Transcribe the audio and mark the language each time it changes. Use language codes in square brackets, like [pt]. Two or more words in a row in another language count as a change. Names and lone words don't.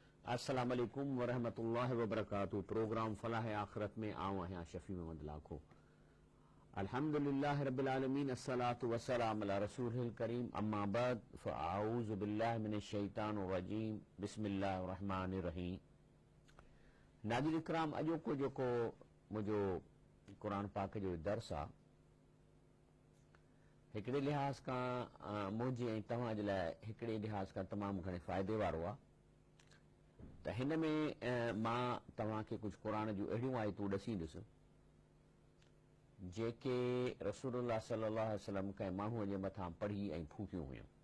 [ar] السلام عليكم ورحمة الله وبركاته. [sd] प्रोग्राम फलाह आखिरत में आऊं आहियां शफी मोहम्मद लाखो। [ar] الحمد لله رب العالمين، والصلاة والسلام على رسوله الكريم، أما بعد فأعوذ بالله من الشيطان الرجيم، بسم الله الرحمن الرحيم. [sd] नाज़रीन इकराम, अॼोको जेको मुंहिंजो क़ुरान पाक जो दर्स आहे, हिकिड़े लिहाज़ खां मुंहिंजे ऐं तव्हां जे लाइ हिकिड़े लिहाज़ खां तमामु घणे फ़ाइदे वारो आहे। त हिन में मां तव्हांखे कुझु क़ुरान जूं अहिड़ियूं आयतूं ॾसींदुसि जेके रसूलुल्लाह [ar] صلى الله عليه وسلم [sd] कंहिं माण्हूअ जे मथां पढ़ी ऐं फूकियूं हुयूं।